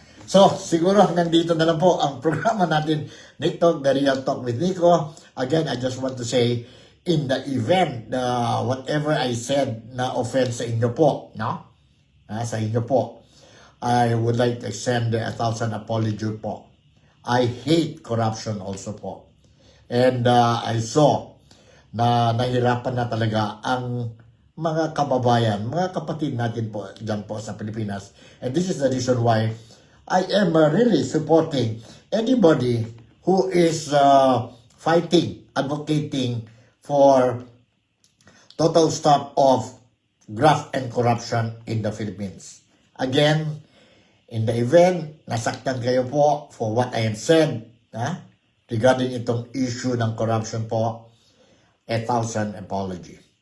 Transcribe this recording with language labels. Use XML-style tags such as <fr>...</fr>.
<tl>So, siguro nandito na lang po ang programa natin, Nick Talk, The Real Talk with Nico.</tl> <en>Again, I just want to say, in the event, whatever I said na offense</en> <tl>sa inyo po, no? Sa inyo po,</tl> <en>I would like to extend 1,000 apology po. I hate corruption also po. And I saw</en> <tl>na nahirapan na talaga ang mga kababayan, mga kapatid natin po dyan po sa Pilipinas.</tl> <en>And this is the reason why I am really supporting anybody who is fighting, advocating for total stop of graft and corruption in the Philippines. Again, in the event,</en> <tl>nasaktan kayo po</tl> <en>for what I have said regarding</en> <tl>itong issue ng corruption po,</tl> <en>1,000 apology.</en>